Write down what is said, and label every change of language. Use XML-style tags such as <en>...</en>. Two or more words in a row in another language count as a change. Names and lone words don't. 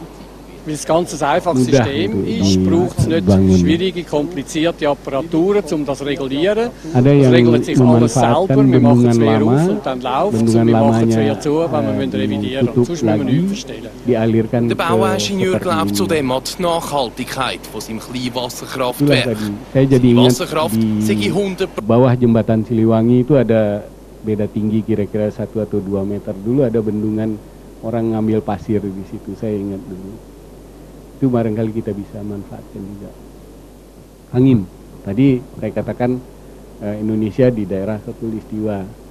<de>Weil es ganz ein einfaches System ist, braucht es nicht schwierige, komplizierte Apparaturen, um das zu regulieren. Es regelt sich alles selber. Wir machen es wieder auf und dann läuft es. Und wir machen es wieder zu, wenn wir revidieren müssen. Sonst müssen wir nichts verstellen. Der Bauingenieur glaubt zudem an die Nachhaltigkeit von seinem Kleinwasserkraftwerk. Die Wasserkraft sei 100%.</de> <id>Bawah jembatan Siliwangi itu ada beda tinggi kira-kira 1 atau 2 meter. Dulu ada bendungan, orang ngambil pasir di situ, saya ingat dulu. Itu barangkali kita bisa manfaatkan juga. Angin, tadi saya katakan Indonesia di daerah khatulistiwa.</id>